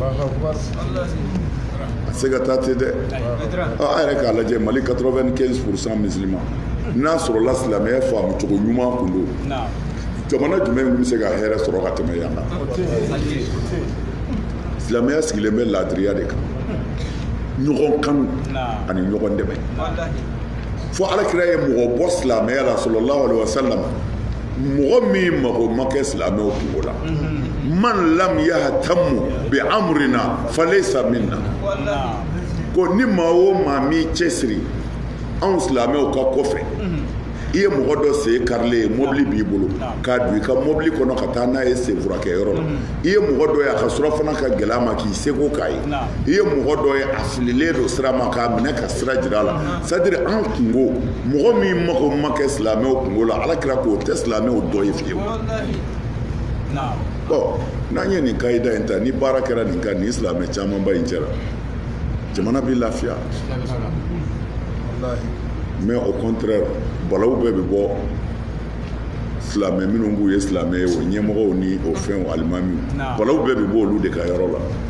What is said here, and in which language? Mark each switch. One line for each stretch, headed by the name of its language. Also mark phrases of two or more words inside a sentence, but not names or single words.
Bambara: a tɛ se ka taa ten dɛ a yɛrɛ k'a lajɛ Mali 95% musulman n'a sɔrɔla silamɛya faamu cogo ɲuman kun don jamana jumɛn bɛ se ka hɛrɛ sɔrɔ ka tɛmɛ yan kan silamɛya sigilen bɛ laadiriya de kan ɲɔgɔn kanu ani ɲɔgɔn dɛmɛ fo alakira ye mɔgɔ bɔ silamɛya la
Arabic: صلى الله عليه وسلم
Bambara: mɔgɔ min mago ma kɛ silamɛw kungo la
Arabic: من لم يهتم بأمرنا فليس منا
Bambara: ko ni maa o maa min cɛsiri anw silamɛw ka kɔfɛ i ye mɔgɔ dɔ sen karilen ye mobili b'i bolo k'a don i ka mobili kɔnɔ ka taa n'a ye senfurakɛyɔrɔ la i ye mɔgɔ dɔ ye a ka surafana ka gɛlɛ a ma k'i seko k'a ye i ye mɔgɔ dɔ ye a fililen don sira ma k'a minɛ ka sira jira a la
French: c'est-à-dire
Bambara: an kungo mɔgɔ min mago ma kɛ silamɛw kungo la alakira k'o tɛ silamɛw dɔ ye fiyewu n'an ye nin kayida in ta ni baara kɛra nin kan nin silamɛ camanba in cɛla jamana bɛ lafiya
French: mais au contraire
Bambara: balawu bɛɛ bɛ bɔ silamɛ minnu b'u ye silamɛ ye o ɲɛmɔgɔw ni o fɛnw alimamiw balawu bɛɛ bɛ bɔ olu de ka yɔrɔ la